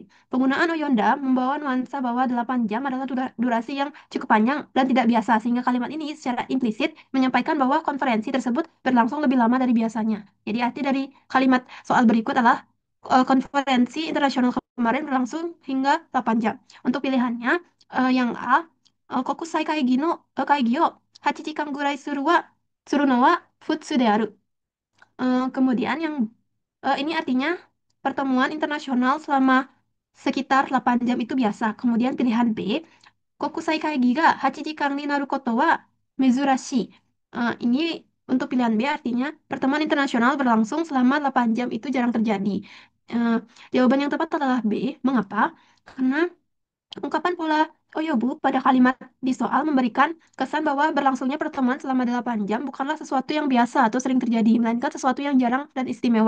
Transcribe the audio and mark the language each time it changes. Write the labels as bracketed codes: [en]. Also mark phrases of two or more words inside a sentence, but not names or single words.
[id] Penggunaan Oyonda membawa nuansa bahwa 8 jam adalah durasi yang cukup panjang dan tidak biasa, sehingga kalimat ini secara implisit menyampaikan bahwa konferensi tersebut berlangsung lebih lama dari biasanya. Jadi arti dari kalimat soal berikut adalah konferensi internasional kemarin berlangsung hingga 8 jam. Untuk pilihannya, yang A, [ja] 国際会議の会議よ八時間ぐらいするのは普通である. [id] Kemudian yang ini artinya pertemuan internasional selama sekitar 8 jam itu biasa. Kemudian pilihan B, [ja] 国際会議が8時間になることは珍し. [id] Ini untuk pilihan B artinya pertemuan internasional berlangsung selama 8 jam itu jarang terjadi. Eh, Jawaban yang tepat adalah B. Mengapa? Karena ungkapan pola Oyobu pada kalimat di soal memberikan kesan bahwa berlangsungnya pertemuan selama 8 jam bukanlah sesuatu yang biasa atau sering terjadi, melainkan sesuatu yang jarang dan istimewa.